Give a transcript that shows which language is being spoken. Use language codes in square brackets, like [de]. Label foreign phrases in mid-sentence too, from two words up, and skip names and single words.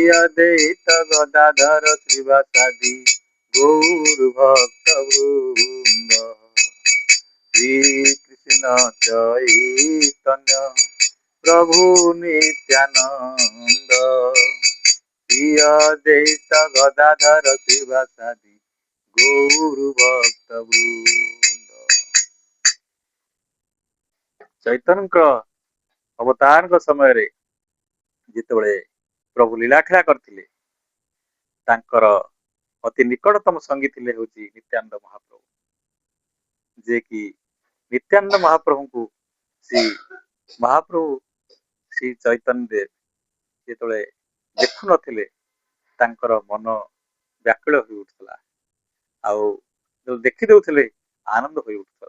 [bn] অদ্বৈত গদাধর শ্রীবাসাদি গৌর ভক্ত বৃন্দ শ্রী কৃষ্ণ চৈতন্য প্রভু নিত্যানন্দ শ্রী অদ্বৈত গদাধর শ্রীবাসাদি গৌর ভক্ତ ବୃନ୍ଦ। [or] ଚୈତନ୍ୟଙ୍କ ଅବତାରଙ୍କ ସମୟରେ ଯେତେବେଳେ ପ୍ରଭୁ ଲୀଳାଖେଳା କରିଥିଲେ ତାଙ୍କର ଅତି ନିକଟତମ ସଙ୍ଗୀ ଥିଲେ ହଉଛି ନିତ୍ୟାନନ୍ଦ ମହାପ୍ରଭୁ, ଯେ କି ନିତ୍ୟାନନ୍ଦ ମହାପ୍ରଭୁଙ୍କୁ ମହାପ୍ରଭୁ ଶ୍ରୀ ଚୈତନ୍ୟ ଦେବ ଯେତେବେଳେ ଦେଖୁନଥିଲେ ତାଙ୍କର ମନ ବ୍ୟାକୁଳ ହୋଇ ଉଠୁଥିଲା ଆଉ ଦେଖି ଦଉଥିଲେ ଆନନ୍ଦ ହୋଇ ଉଠୁଥିଲା।